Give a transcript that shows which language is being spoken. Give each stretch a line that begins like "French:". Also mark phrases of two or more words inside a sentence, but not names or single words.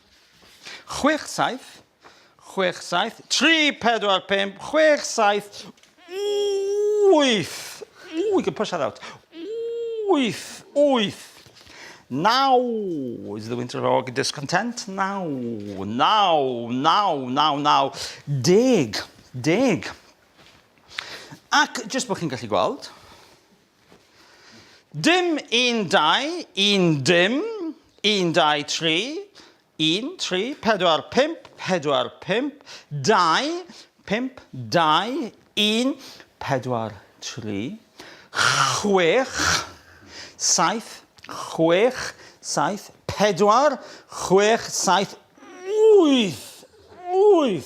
English: 3, 4, 5, 6, 7, 8. We can push that out. 8. Now is the winter of our discontent. Now. 10.
Welsh: Ac, just bod chi'n gallu gweld. Dim, 1, 2, 1, dim, 1, 2, 3, 1, 3, 4, 5, 4, 5, 2, 5, 2, 1, 4, 3, 6, 7, 6, 7, 4, 6, 7, 8.